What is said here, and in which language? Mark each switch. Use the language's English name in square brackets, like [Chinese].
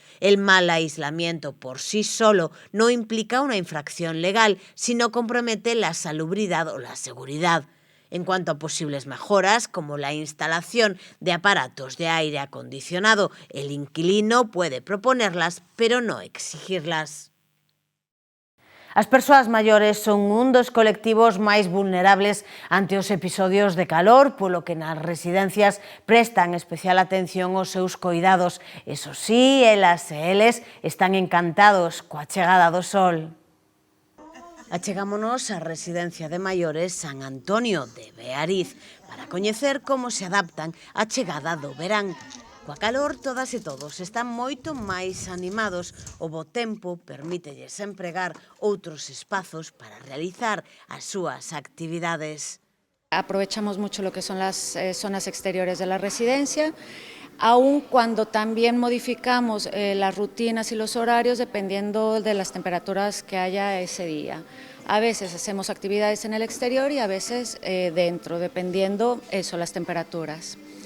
[Spanish] El mal aislamiento por sí solo no implica una infracción legal, sino compromete la salubridad o la seguridad. En cuanto a posibles mejoras, como la instalación de aparatos de aire acondicionado, el inquilino puede proponerlas, pero no exigirlas. [Galician] As persoas maiores son un dos colectivos máis vulnerables ante os episodios de calor, polo que nas residencias prestan especial atención aos seus coidados. Eso sí, elas e eles están encantados coa chegada do sol. Achegámonos á residencia de maiores San Antonio de Beariz para coñecer como se adaptan á chegada do verán. Coa calor, todas e todos están moito máis animados. O bo tempo permítelles empregar outros espazos para realizar as súas actividades. [Spanish] Aprovechamos mucho lo que son las zonas exteriores de la residencia, aun cuando también modificamos las rutinas y los horarios dependiendo de las temperaturas que haya ese día. A veces hacemos actividades en el exterior y a veces dentro, dependiendo las temperaturas.